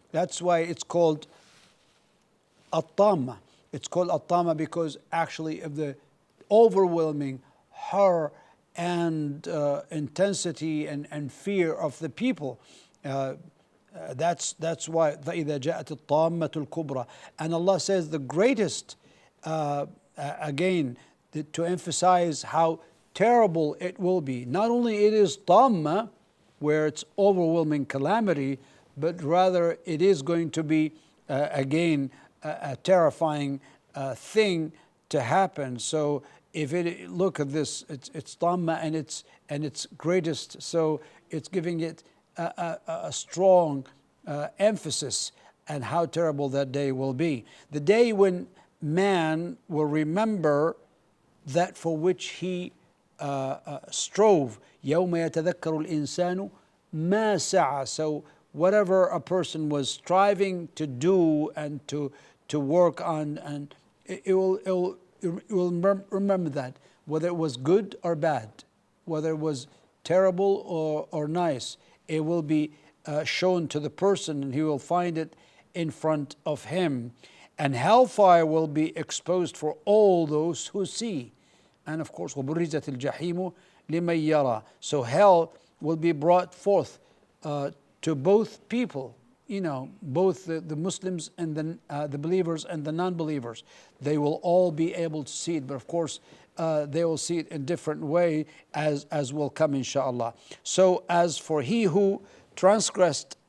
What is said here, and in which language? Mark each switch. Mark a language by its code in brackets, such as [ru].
[en] That's why it's called at-tamma. It's called at-tamma because actually of the overwhelming horror and intensity and fear of the people. That's why [ar] فَإِذَا جَاءَتِ الطَّامَّةُ الْكُبْرَى. [en] And Allah says the greatest, again, to emphasize how terrible it will be. Not only it is tamma, where it's overwhelming calamity, but rather it is going to be again a terrifying thing to happen. So if it look at this, it's tamma and it's greatest. So it's giving it a strong emphasis on how terrible that day will be. The day when man will remember that for which he strove. [ar] يوم يتذكر الإنسان ما سعى. [en] So whatever a person was striving to do and to work on, and it will remember that, whether it was good or bad, whether it was terrible or nice, it will be shown to the person, and he will find it in front of him. And hellfire will be exposed for all those who see. And of course, [ar] وَبُرِّزَتِ الْجَحِيمُ لِمَنْ يَرَى. [en] So hell will be brought forth to both people, both the Muslims and the believers and the non-believers. They will all be able to see it, but of course, they will see it in different way as will come inshallah. So as for he who transgressed